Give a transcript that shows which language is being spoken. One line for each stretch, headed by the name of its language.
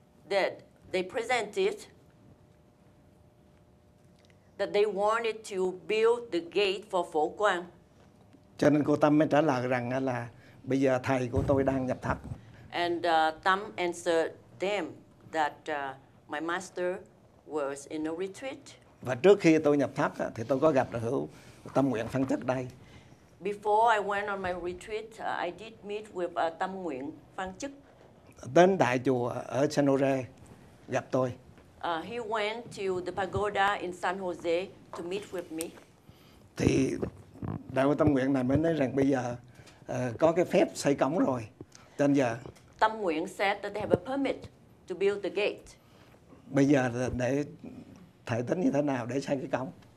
English: that they presented that they wanted to build the gate for Phổ Quang.
Vietnamese: Cho nên cô Tâm mới trả lời rằng là bây giờ thầy của tôi đang nhập thất.
English: And Tâm answered them that my master was in a retreat.
Vietnamese: Và trước khi tôi nhập thất thì tôi có gặp được tâm nguyện phân chức đây.
English: Before I went on my retreat, I did meet with Tâm nguyện phân chức.
Vietnamese: Đến đại chùa ở San Jose gặp tôi.
English: He went to the pagoda in San Jose to meet with me.
Vietnamese: Thì đại hội tâm nguyện này mới nói rằng bây giờ có cái phép xây cổng rồi. Cho nên giờ
English: Tâm nguyện said that they have a permit to build the gate.
Vietnamese: Bây giờ để thầy tính như thế nào để xây cái cổng?